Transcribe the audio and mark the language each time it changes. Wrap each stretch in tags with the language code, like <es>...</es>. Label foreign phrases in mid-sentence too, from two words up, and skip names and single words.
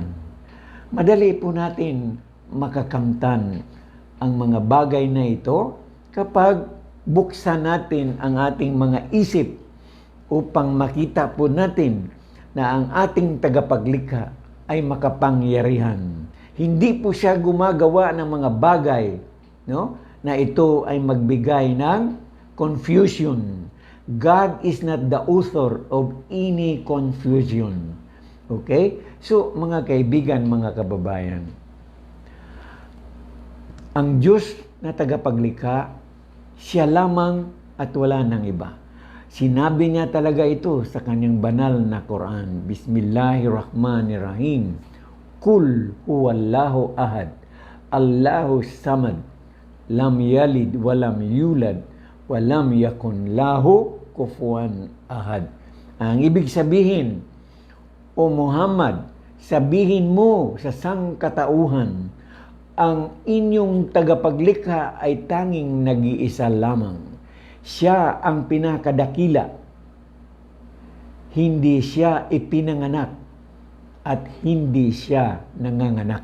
<tl>Madali po natin makakamtan ang mga bagay na ito kapag buksan natin ang ating mga isip upang makita po natin na ang ating tagapaglikha ay makapangyarihan. Hindi po siya gumagawa ng mga bagay, no, na ito ay magbigay ng confusion.</tl> <en>God is not the author of any confusion. Okay? So,</en> <tl>mga kaibigan, mga kababayan, ang Diyos na tagapaglikha, siya lamang at wala nang iba. Sinabi niya talaga ito sa kanyang banal na Quran.</tl> <ar>Bismillahirrahmanirrahim. قل هو الله أحد الله الصمد. لم يلد ولم يولد. ولم يكن له كفوا أحد.</ar> <tl>Ang ibig sabihin, O Muhammad, sabihin mo sa sangkatauhan, ang inyong tagapaglikha ay tanging nag-iisa lamang. Siya ang pinakadakila. Hindi siya ipinanganak at hindi siya nanganganak.</tl>